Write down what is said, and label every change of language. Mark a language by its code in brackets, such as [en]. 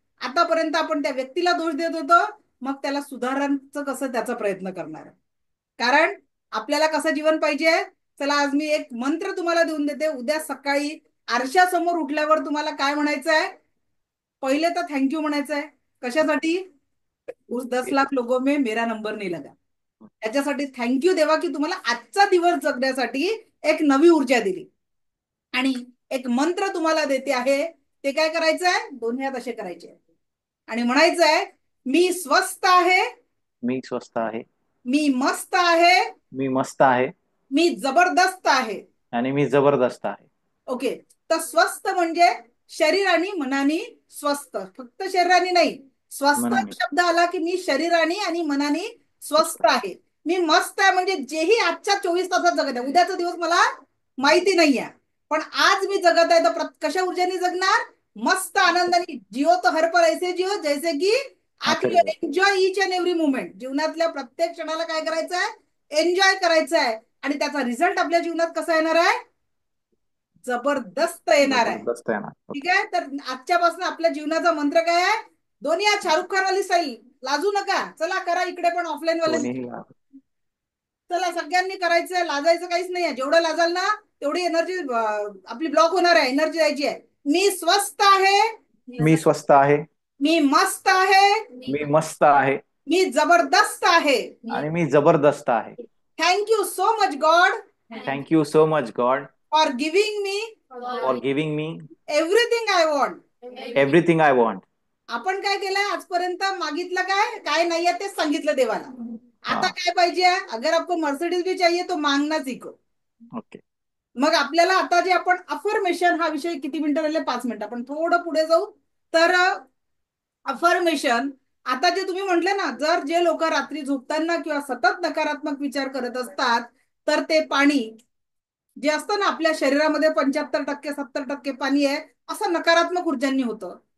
[mr] आतापर्यंत आपण त्या व्यक्तीला दोष देत होतो, मग त्याला सुधारण्याचं कसं त्याचा प्रयत्न करणार आहे. कारण आपल्याला कसं जीवन पाहिजे. चला आज मी एक मंत्र तुम्हाला देऊन देते. उद्या सकाळी आरशासमोर उठल्यावर तुम्हाला काय म्हणायचं आहे? पहिले तर थँक्यू म्हणायचं आहे. कशासाठी? [hi] उस 10 लाख लोगों में मेरा नंबर नहीं लगा. [mr] त्याच्यासाठी थँक्यू देवा की तुम्हाला आजचा दिवस जगण्यासाठी एक नवी ऊर्जा दिली. आणि एक मंत्र तुम्हाला देते आहे. ते काय करायचं आहे? दोन्ही हात असे करायचे आणि म्हणायचं आहे, मी स्वस्त आहे, मी स्वस्त आहे, मी मस्त आहे, मी मस्त आहे, मी जबरदस्त आहे. आणि मी जबरदस्त आहे. ओके. तर स्वस्त म्हणजे शरीराने मनाने स्वस्थ, फक्त शरीराने नाही. स्वस्थ शब्द आला की मी शरीराने आणि मनाने स्वस्थ आहे. मी मस्त आहे म्हणजे जेही आजच्या 24 तासात जगत आहे. उद्याचा दिवस मला माहिती नाही आहे, पण आज मी जगत आहे तर कशा ऊर्जेने जगणार? मस्त आनंदाने. [hi] जिओ तो हर पल ऐसे जिओ जैसे की आज [en] Enjoy each and every moment. [mr] जीवनातल्या प्रत्येक क्षणाला काय करायचं आहे? एन्जॉय करायचं आहे. आणि त्याचा रिझल्ट आपल्या जीवनात कसा येणार आहे? जबरदस्त येणार आहे. ठीक आहे. तर आजच्यापासून आपल्या जीवनाचा मंत्र काय आहे? दोन्ही शाहरुख खान वाली स्टाईल. लाजू नका. चला करा इकडे पण ऑफलाईन वाले. चला सगळ्यांनी करायचंय. लाजायचं काहीच नाही आहे. जेवढं लाजाल ना तेवढी एनर्जी आपली ब्लॉक होणार आहे. एनर्जी जायची आहे. मी स्वस्त आहे, मी स्वस्त आहे, मी मस्त आहे, मी मस्त आहे, मी जबरदस्त आहे, आणि मी जबरदस्त आहे. [en] Thank you so much God, thank you so much God for giving me for giving me everything I want. Everything I want. [mr] आपण काय केलंय आजपर्यंत? मागितलं काय? काय नाहीये ते सांगितलं देवाला. आता काय पाहिजे? [hi] अगर आपको मर्सिडीज भी चाहिए तो मांगना सीखो. [mr] ओके. मग आपल्याला आता जे आपण अफर्मेशन हा विषय किती मिनिटं राहिले? 5 मिनिटं. आपण थोडं पुढे जाऊ. तर अफर्मेशन. आता जे तुम्ही म्हटले ना, जर जे लोक रात्री झोपताना किंवा सतत नकारात्मक विचार करत असतात, तर ते पाणी जे असतं ना आपल्या शरीरामध्ये 75% 70% पाणी आहे, असं नकारात्मक ऊर्जांनी होतं.